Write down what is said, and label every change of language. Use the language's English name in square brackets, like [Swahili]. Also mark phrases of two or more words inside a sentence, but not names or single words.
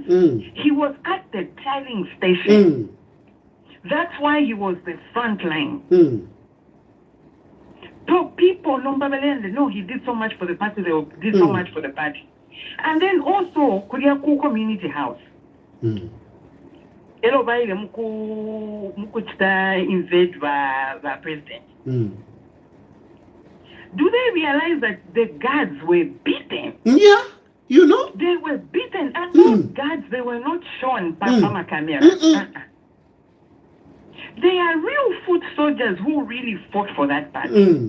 [English] He was at the tallying station. That's why he was the front line. So people, no, he did so much for the party, they did so much for the party. And then also, Kuriaku Community House. [Bemba] Elo baile mukuchita [English] invade the president. Do they realize that the guards were beaten? Yeah, you know. They were beaten, and those guards, they were not shown by camera. They are real foot soldiers who really fought for that party.